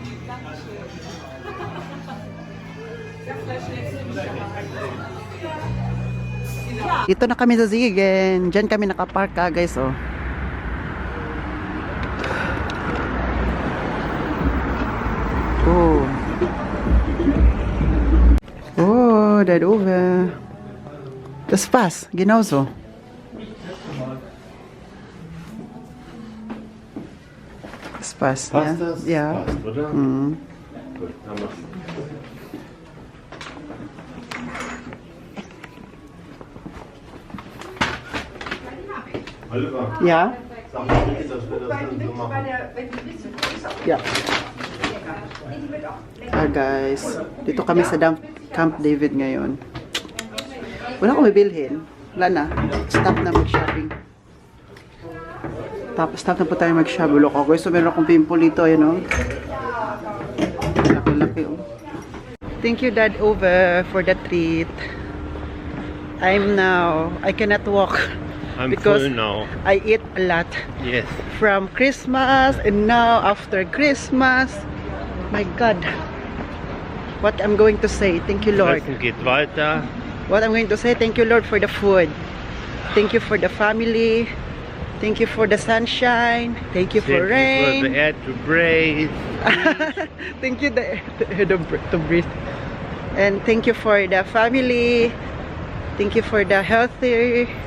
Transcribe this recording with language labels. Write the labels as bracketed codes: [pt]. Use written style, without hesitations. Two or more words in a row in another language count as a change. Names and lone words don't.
[tl] Dito na kami sa Ziegen. Diyan kami nakapark guys, oh. Oh. Oh, Dad Uwe. [de] Das passt, genauso. Das passt, Passt ja. das? Ja. Passt, oder? Mhm. Gut, dann mach's. Oliver, Ja. sag mal nicht, dass wir das dann so machen. Ja. [tl] Guys, dito kami sa Camp David ngayon. Wala akong bibilhin. Wala na. Stop na mag-shopping. Tapos stop na po tayo mag-shopping. Look ako. So meron akong pimple dito. Ayan o. Laki-laki o. [en] Thank you Dad Uwe for the treat. I cannot walk. I'm Because full now. I eat a lot. Yes. From Christmas and now after Christmas. My God. What I'm going to say, thank you Lord. [de] Essen geht weiter. [en] What I'm going to say, thank you Lord for the food. Thank you for the family. Thank you for the sunshine. Thank you for Thank you for the rain. air to breathe. Thank you to breathe. And thank you for the family. Thank you for the healthiest.